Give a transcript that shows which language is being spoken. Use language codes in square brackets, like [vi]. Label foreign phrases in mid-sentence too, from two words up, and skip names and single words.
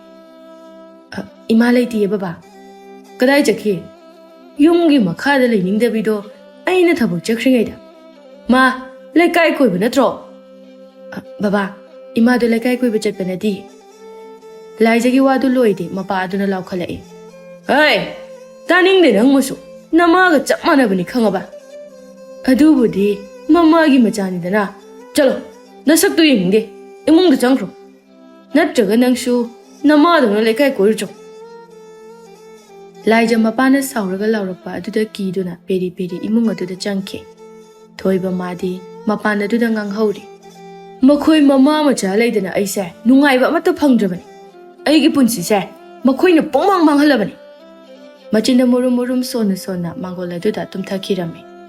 [mni] ima laiti baba kadai chakhi yumgi makhada leining dabido aina thabuk chakringai da ma lekai koi banatro baba ima do lekai koi bachat banadi Laija gi wadu loide mapa aduna laukhalai hai taning de nang musu nama ga chapmana bani khangaba adubudi mama gi machani dana chalo nasak tu yingde imung da changro natraga nangshu nama da lekai koircho Laija mapana sauraga laurakpa aduda kiduna peri imung aduda changke thoiba madi mapana aduda nganghauri makhoi mama macha leidana aise nungaiba amata phangdrabani aigi punsi se makhoina pongmang manghalabani machinda murum sona mangola aduda tumthakirami